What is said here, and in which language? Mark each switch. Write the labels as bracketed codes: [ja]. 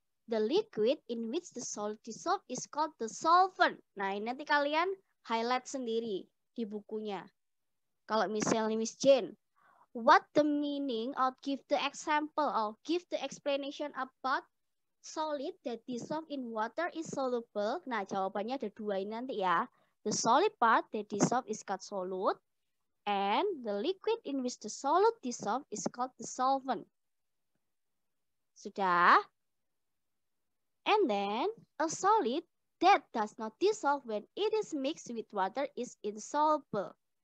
[en] The liquid in which the solid dissolve is called the solvent. [id] Nah, ini nanti kalian highlight sendiri di bukunya. Kalau misalnya [en] Miss Jane, what the meaning or give the example or give the explanation about solid that dissolve in water is soluble. [id] Nah, jawabannya ada dua ini nanti ya. [en] The solid part that dissolve is called solute. And the liquid in which the solute dissolve is called the solvent. [id] Sudah? [en] And then a solid that does not dissolve when it is mixed with water is insoluble.